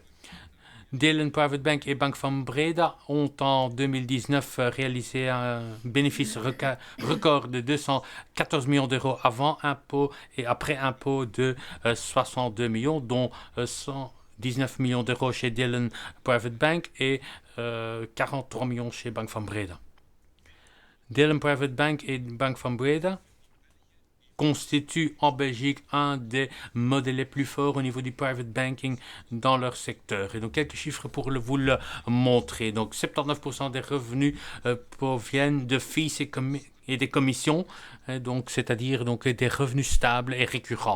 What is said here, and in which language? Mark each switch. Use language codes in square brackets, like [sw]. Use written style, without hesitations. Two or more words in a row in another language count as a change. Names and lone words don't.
[fr] Delen Private Bank et Bank van Breda ont en 2019 réalisé un bénéfice record de 214 millions d'euros avant impôt et après impôt de 62 millions, dont 19 millions d'euros chez Delen Private Bank et 43 millions chez Bank van Breda. Delen Private Bank et Bank van Breda constituent en Belgique un des modèles les plus forts au niveau du [en] private banking [fr] dans leur secteur. Et donc quelques chiffres pour vous le montrer. Donc 79% des revenus proviennent de fees et des commissions, donc c'est-à-dire donc des revenus stables et récurrents.